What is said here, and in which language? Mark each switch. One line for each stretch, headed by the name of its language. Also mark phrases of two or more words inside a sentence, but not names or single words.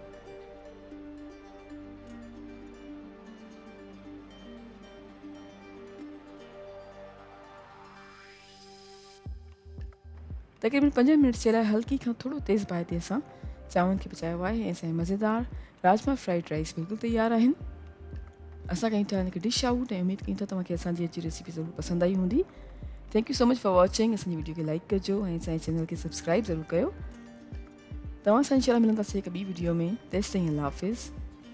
Sindhi: तक़रीबन 5 मिनट जे लाइ हल्की खां थोड़ो तेज़ बाहि ते असां चांवरनि खे पचायो आहे, ऐं असांजा मज़ेदार राजमा
English: fried rice
Sindhi: बिल्कुलु तयारु आहिनि। असां कयूं था हिनखे
English: dish out,
Sindhi: ऐं उमेद कयूं था तव्हांखे असांजी अॼु जी रेसिपी ज़रूरु पसंदि आई हूंदी।
English: Thank you so much for watching.
Sindhi: असांजी वीडियो खे लाइक कजो ऐं असांजे चैनल खे सब्सक्राइब ज़रूरु कयो। तव्हां सां इंशाल्लाह मिलंदासीं हिकु ॿी वीडियो में। तेसिताईं अल्लाह हाफ़िज़।